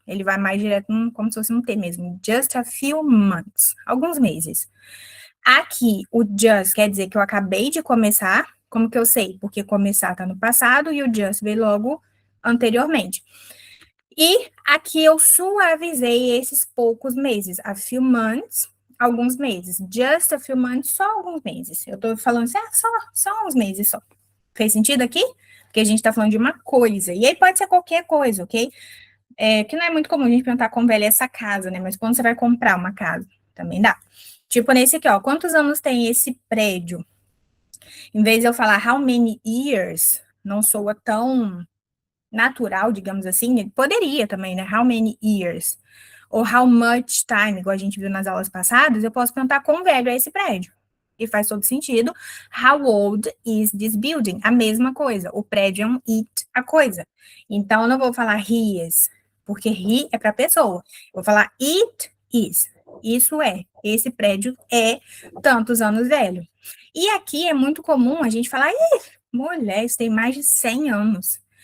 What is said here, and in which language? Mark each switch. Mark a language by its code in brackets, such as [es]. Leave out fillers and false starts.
[pt] Ele vai mais direto, como se fosse um T mesmo. [en] Just a few months. [pt] Alguns meses. Aqui, o just quer dizer que eu acabei de começar. Como que eu sei? Porque começar está no passado e o just veio logo anteriormente. E aqui eu suavizei esses poucos meses. [en] A few months, [pt] alguns meses. [en] Just a few months, [pt] só alguns meses. Eu tô falando assim, só uns meses só. Fez sentido aqui? Porque a gente tá falando de uma coisa. E aí pode ser qualquer coisa, ok? Que não é muito comum a gente perguntar como velha é essa casa, né? Mas quando você vai comprar uma casa, também dá. Tipo nesse aqui, ó. Quantos anos tem esse prédio? Em vez de eu falar [en] how many years, [pt] não soa tão natural, digamos assim. Ele poderia também, né? [en] How many years? [pt] Ou [en] how much time, [pt] igual a gente viu nas aulas passadas, eu posso perguntar quão velho é esse prédio. E faz todo sentido. [en] How old is this building? [pt] A mesma coisa. O prédio é um it, a coisa. Então, eu não vou falar [en] he is, [pt] porque he é para pessoa. Eu vou falar [en] it is. [pt] Isso é. Esse prédio é tantos anos velho. E aqui é muito comum a gente falar, mulher, isso tem mais de 100 anos.